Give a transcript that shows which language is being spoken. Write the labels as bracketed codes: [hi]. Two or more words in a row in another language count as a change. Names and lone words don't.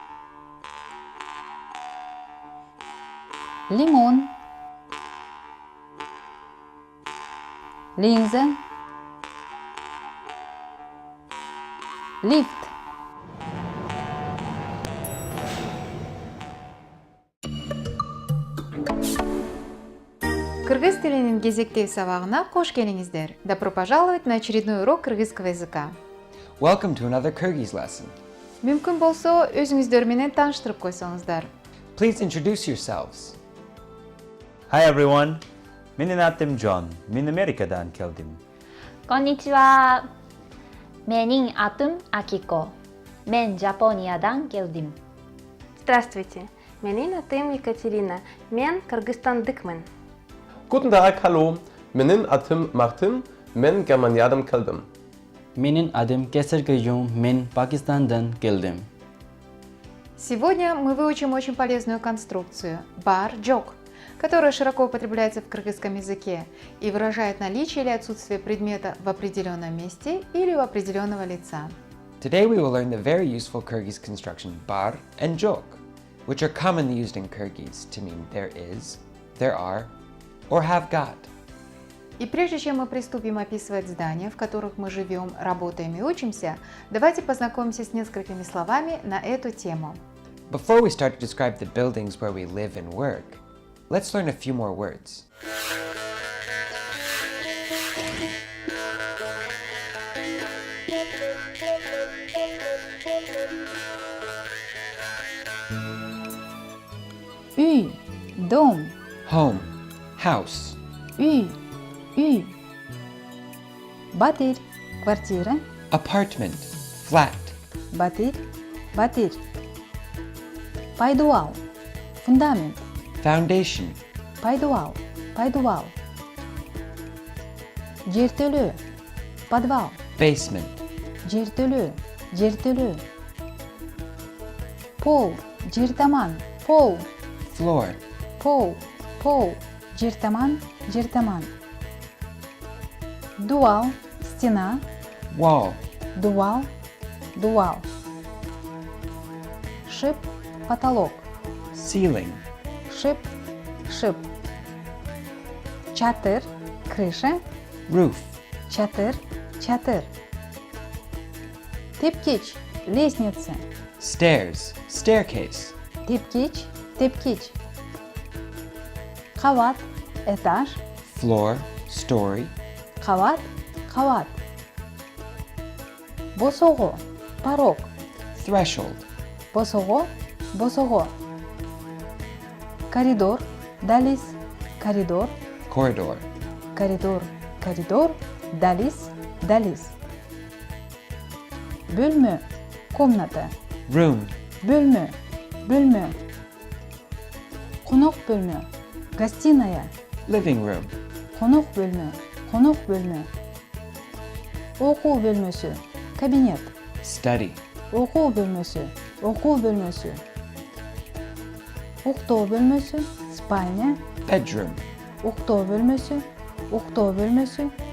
[ru] Лимон, линза, лифт. [ky] Кыргыз тилинин кезектеги сабагына кош келиңиздер. [ru] Добро пожаловать на очередной урок кыргызского языка. [en] welcome to another Kyrgyz lesson. [ky] Мүмкүн болсо, өзүңүздөр менен тааныштырып койсоңуздар. [en] Please introduce yourselves. Hi everyone, [ky] менин атым Джон. Мен Америкадан келдим. Konnichiwa. Менин атым Акико. Мен Жапониядан келдим. Здравствуйте, менин атым Екатерина, мен Кыргызстандыкмын. [de] Guten Tag, hallo. [ky] Menin adım Martin, men Germaniyadan keldim. Менин адым Кесер Кыйжун, мен Пакистандан келдим. [ru] Сегодня мы выучим очень полезную конструкцию бар-джок, которая широко употребляется в кыргызском языке и выражает наличие или отсутствие предмета в определенном месте или у определенного лица. [en] Today we will learn the very useful Kyrgyz construction bar and jok, which are commonly used in Kyrgyz to mean there is, there are, or have got. [ru] И прежде чем мы приступим описывать здания, в которых мы живем, работаем и учимся, давайте познакомимся с несколькими словами на эту тему. [en] Before we start to describe the buildings where we live and work, let's learn a few more words. [ky] Үй, дом, [en] Home, house, [ky] үй, үй. Батырь, квартира, [en] apartment, flat, [ky] батырь, батырь. Пайдуал, фундамент, [en] foundation, [ky] пайдуал, пайдуал. Жертөлө, подвал, [en] basement, [ky] жертөлө, жертөлө. Пол, жертаман, пол, [en] floor, [ky] пол, пол, жертаман, жертаман. Дуал, стена, [en] wall, [ky] дуал, дуал. Шип, потолок, [en] ceiling, [ky] шип, шип. Чатыр, крыша, [en] roof, [ky] чатыр, чатыр. Тепкич, лестница, [en] stairs, staircase, [ky] тепкич, тепкич. Кават, этаж, [en] floor, story, [ky] кават, кават. Босого, порог, [en] threshold, [ky] босого, босого. Коридор, далис, коридор, [en] corridor, [ky] коридор, коридор, далис, далис. Бөлмө, комната, [en] room, [ky] бөлмө, бөлмө. [kk] Қонақ бөлме. Гостиная. [en] Living room. [kk] Қонақ бөлме. Қонақ бөлме. Оқу бөлмесі. Кабинет. [en] Study. [kk] Оқу бөлмесі. Оқу бөлмесі. Ұйықтау бөлмесі. Спальня. [en] Bedroom. [kk] Ұйықтау бөлмесі. Ұйықтау бөлмесі.